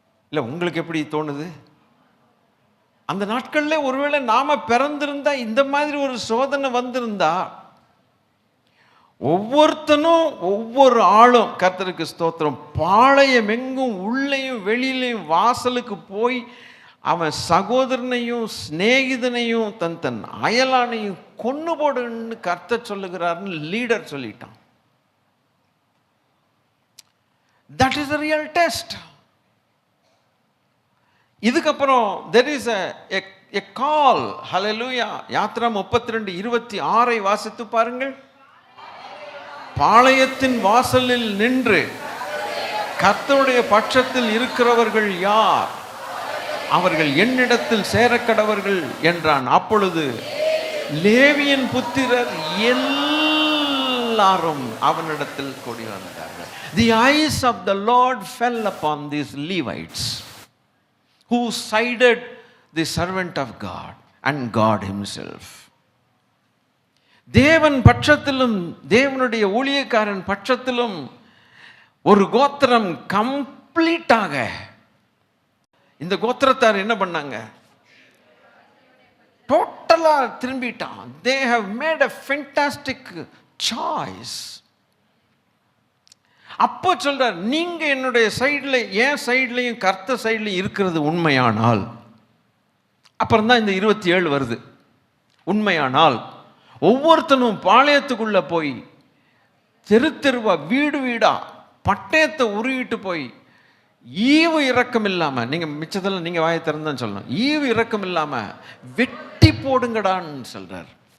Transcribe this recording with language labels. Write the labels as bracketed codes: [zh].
[ta] இல்லை, உங்களுக்கு எப்படி தோணுது? அந்த நாட்களில் ஒருவேளை நாம பிறந்திருந்தா, இந்த மாதிரி ஒரு சோதனை வந்திருந்தா, ஒவ்வொருத்தனும் ஒவ்வொரு ஆளும், கர்த்தருக்கு ஸ்தோத்திரம், பாளையம் எங்கும் உள்ளேயும் வெளியிலையும் வாசலுக்கு போய் அவன் சகோதரனையும் சிநேகிதனையும் தன் தன் அயலானையும் கொன்னு போடுன்னு கர்த்தர் சொல்லுகிறார்னு லீடர் சொல்லிட்டான். [en] That is a real test. [ta] இதுக்கப்புறம் [en] there is a call. [ta] ஹல்லேலூயா. யாத்ரா 32:26 வாசித்து பாருங்கள். பாளையத்தின் வாசலில் நின்று கர்த்தருடைய பட்சத்தில் இருக்கிறவர்கள் யார்? அவர்கள் என்னிடத்தில் சேரக்கடவர்கள் என்றான். அப்பொழுது லேவியின் புத்திரர் எல்லாரும் அவனிடத்தில் கூடி வந்தார்கள். [en] The eyes of the Lord fell upon these Levites who sided the servant of God and God himself. [ta] தேவன் பட்சத்திலும் தேவனுடைய ஊழியக்காரன் பட்சத்திலும் ஒரு கோத்திரம் கம்ப்ளீட்டாக, இந்த கோத்திரத்தார் என்ன பண்ணாங்க? டோட்டலா திரும்பிட்டான். [en] They have made a fantastic choice. [ta] அப்போ சொல்றார், நீங்க என்னுடைய சைடுல, என் சைட்லையும் கர்த்தர் சைட்லையும் இருக்கிறது உண்மையானால், அப்புறம் தான் இந்த 27 வருது. உண்மையானால் ஒவ்வொருத்தனும் பாளையத்துக்குள்ள போய் தெரு தெருவா வீடு வீடா பட்டயத்தை உருவிட்டு போய் ஈவு இரக்கம் இல்லாம, நீங்க மிச்சதெல்லாம் நீங்க வாயை திறந்தான் சொல்லணும், ஈவு இரக்கம் இல்லாம வெட்டி போடுங்கடான்னு சொல்றார்.